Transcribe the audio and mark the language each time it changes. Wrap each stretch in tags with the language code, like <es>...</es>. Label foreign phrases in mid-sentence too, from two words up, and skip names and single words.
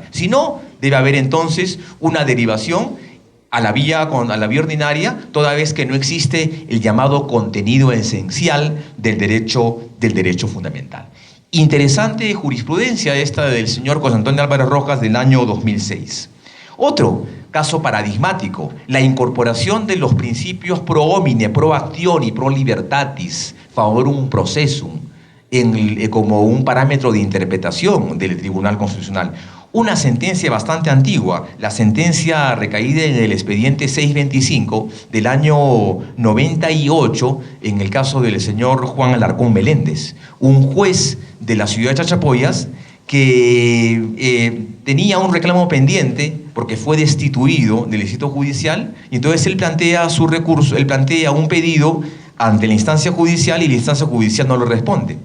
<es>Si no, debe haber entonces una derivación a la vía ordinaria, toda vez que no existe el llamado contenido esencial del derecho fundamental. Interesante jurisprudencia esta del señor José Antonio Álvarez Rojas del año 2006. Otro caso paradigmático, la incorporación de los principios</es> <la>pro homine, pro actione</la> <es>y</es> <la>pro libertatis, favorum processum,</la> <es>como un parámetro de interpretación del Tribunal Constitucional. Una sentencia bastante antigua, la sentencia recaída en el expediente 625 del año 98, en el caso del señor Juan Alarcón Meléndez, un juez de la ciudad de Chachapoyas que tenía un reclamo pendiente porque fue destituido del distrito judicial, y entonces él plantea su recurso, él plantea un pedido ante la instancia judicial y la instancia judicial no lo responde.</es>